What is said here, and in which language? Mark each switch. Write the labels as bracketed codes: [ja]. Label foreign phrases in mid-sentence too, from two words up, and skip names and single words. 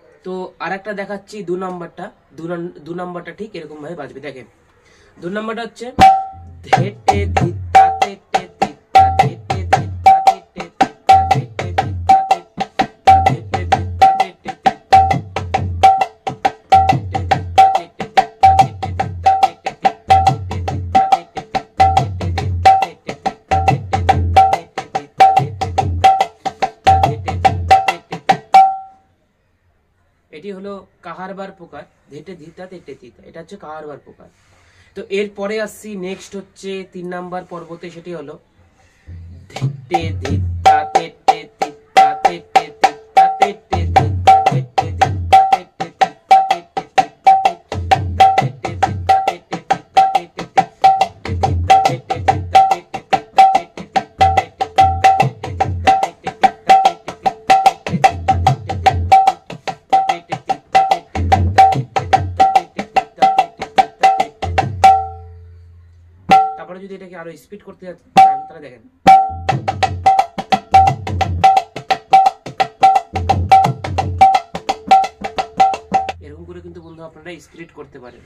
[bn] তো আরেকটা দেখাচ্ছি 2 নাম্বারটা। 2 নাম্বারটা ঠিক এরকম ভাবে বাজবে। দেখেন 2 নাম্বারটা হচ্ছে ধেটে ধিত্তা তেটে তিত্তা, ধেটে ধিত্তা তেটে তিত্তা, ধেটে ধিত্তা তেটে তিত্তা, ধেটে ধিত্তা তেটে তিত্তা, ধেটে ধিত্তা তেটে তিত্তা, ধেটে ধিত্তা তেটে তিত্তা, ধেটে ধিত্তা তেটে তিত্তা, ধেটে ধিত্তা তেটে তিত্তা, ধেটে ধিত্তা তেটে তিত্তা, ধেটে ধিত্তা তেটে তিত্তা। এটি হলো কাহারবার প্রকার, ধেটে ধিত্তা তেটে তিত্তা। এটা হচ্ছে কাহারবার প্রকার। তো এরপরে আসছি নেক্সট হচ্ছে 3 নাম্বার পর্বতে, সেটি হলো ধেটে ধিত্তা তেটে তিত্তা তেটে তিত্তা তেটে ধিত্তা ধেটে ধিত্তা তেটে তিত্তা তেটে তিত্তা তেটে তিত্তা তেটে তিত্তা তেটে তিত্তা তেটে তিত্তা তেটে তিত্তা তেটে তিত্তা তারপরে যদি এটাকে আরো স্পিড করতে চান তাহলে দেখেন এরকম করে কিন্তু বন্ধু আপনারা স্পিড করতে পারেন।